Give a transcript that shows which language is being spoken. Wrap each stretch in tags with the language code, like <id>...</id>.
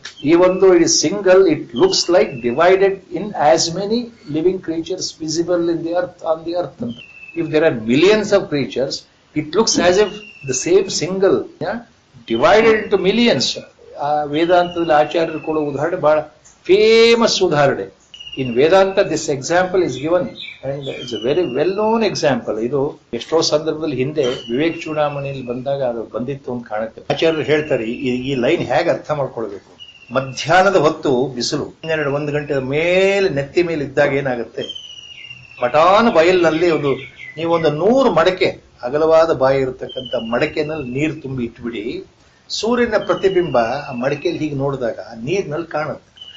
<kn>ಈ ಒಂದು</kn> <en>It is single, it looks like divided in as many living creatures visible in the earth, on the earth ಅಂತ. If there are millions of creatures, it looks as if the same single divided into millions.</en> <kn>ಆ ವೇದಾಂತದಲ್ಲಿ ಆಚಾರ್ಯರು ಕೊಡೋ ಉದಾಹರಣೆ ಬಹಳ famous ಉದಾಹರಣೆ.</kn> <en>In Vedanta, this example is given and it's a very well-known example.</en> <kn>ಇದು ಎಷ್ಟೋ ಸಂದರ್ಭದಲ್ಲಿ ಹಿಂದೆ ವಿವೇಕ್ ಚೂಡಾಮಣಿಯಲ್ಲಿ ಬಂದಾಗ ಅದು ಬಂದಿತ್ತು ಅಂತ ಕಾಣುತ್ತೆ. ಆಚಾರ್ಯರು ಹೇಳ್ತಾರೆ ಈ ಲೈನ್ ಹೇಗೆ ಅರ್ಥ ಮಾಡ್ಕೊಳ್ಬೇಕು. ಮಧ್ಯಾಹ್ನದ ಹೊತ್ತು ಬಿಸಿಲು 1 ಗಂಟೆ ಮೇಲೆ ನೆತ್ತಿ ಮೇಲೆ ಇದ್ದಾಗ ಏನಾಗುತ್ತೆ, ಪಟಾನ ಬಯಲಿನಲ್ಲಿ ನೀವೊಂದು 100 ಮಡಕೆ, ಅಗಲವಾದ ಬಾಯಿ ಇರತಕ್ಕಂಥ ಮಡಕೆನಲ್ಲಿ ನೀರು ತುಂಬಿ ಇಟ್ಬಿಡಿ. ಸೂರ್ಯನ ಪ್ರತಿಬಿಂಬ ಆ ಮಡಕೆಯಲ್ಲಿ ಹೀಗೆ ನೋಡಿದಾಗ ಆ ನೀರಿನಲ್ಲಿ ಕಾಣುತ್ತೆ.</kn>